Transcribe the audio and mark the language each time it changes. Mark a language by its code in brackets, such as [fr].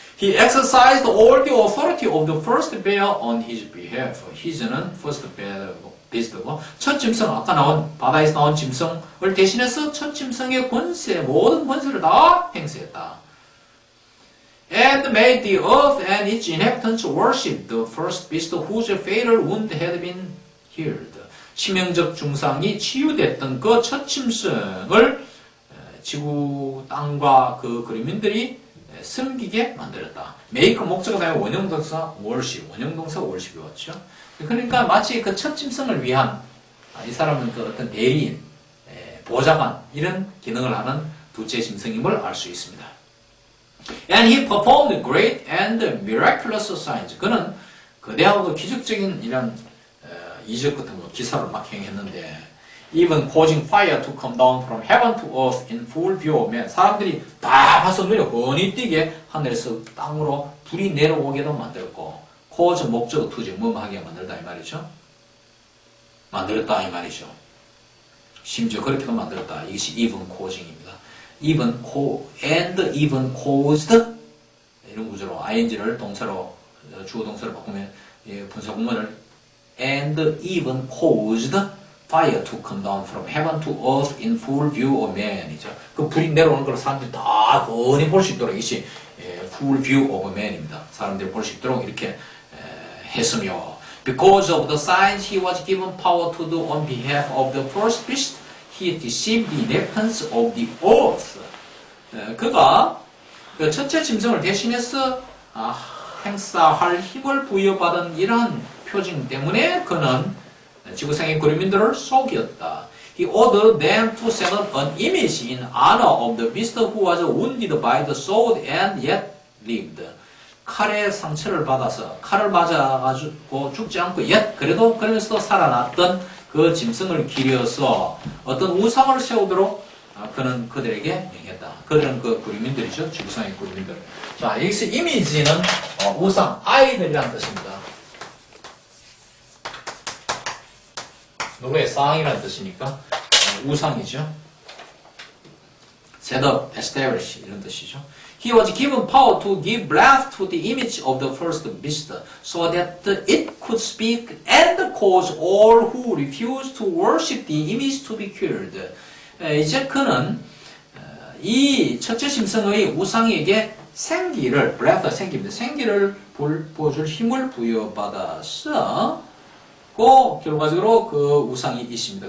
[en] He exercised all the authority of the first bear on his behalf. [ko] his는 first beast고, 첫 짐승, 아까 나온, 바다에서 나온 짐승을 대신해서 첫 짐승의 권세, 모든 권세를 다 행사했다. [en] And made the earth and its inhabitants worship the first beast whose fatal wound had been healed. [ko] 치명적 중상이 치유됐던 그 첫 짐승을 지구 땅과 그 그리민들이 섬기게 만들었다. make 목적어 다음에 원형동사 worship, 원형동사 worship이었죠. 그러니까 마치 그 첫 짐승을 위한 이 사람은 그 어떤 대리인, 보좌관 이런 기능을 하는 두째 짐승임을 알 수 있습니다. [en] And he performed great and miraculous signs. [ko] 그는 거대하고 기적적인 이런 이적 같은 거 기사를 막 행했는데, [en] even causing fire to come down from heaven to earth in full view of men. [ko] 사람들이 다 봐서 눈에 훤히 띄게 하늘에서 땅으로 불이 내려오게도 만들었고, cause 목적어 투지 뭐하게 만들다 이 말이죠. 만들었다 이 말이죠. 심지어 그렇게도 만들었다. 이것이 even causing입니다. [en] even caused [ko] 이런 구조로 ing를 동사로 주어 동사로 바꾸면 분사 구문을 [en] and even caused fire to come down from heaven to earth in full view of man이죠. [ko] 그 불이 내려오는 걸 사람들이 다 뻔히 볼 수 있도록 이것이 full view of man입니다. 사람들이 볼 수 있도록 이렇게 했으며, [en] because of the signs he was given power to do on behalf of the first beast, he deceived the inhabitants of the earth. [ko] 그가 그 첫째 짐승을 대신해서 행사할 힘을 부여받은 이러한 표징 때문에 그는 지구상의 그리민들을 속였다. [en] He ordered them to set up an image in honor of the beast who was wounded by the sword and yet lived. [ko] 칼의 상처를 받아서 칼을 맞아가지고 죽지 않고 그래도 그러면서 살아났던 그 짐승을 기려서 어떤 우상을 세우도록 그는 그들에게 명했다. 그들은 그 구리민들이죠. 지구상의 구리민들. 자, 여기서 이미지는 우상, 아이들이라는 뜻입니다. 누구의 상이라는 뜻이니까 우상이죠. [en] set up, establish [ko] 이런 뜻이죠. [en] He was given power to give breath to the image of the first beast, so that it could speak and cause all who refused to worship the image to be killed. [ko] 이제 그는 이 첫째 짐승의 우상에게 생기를, breath, 생기입니다. 생기를 부어줄 힘을 부여받아서, 결과적으로 그 우상이 있습니다.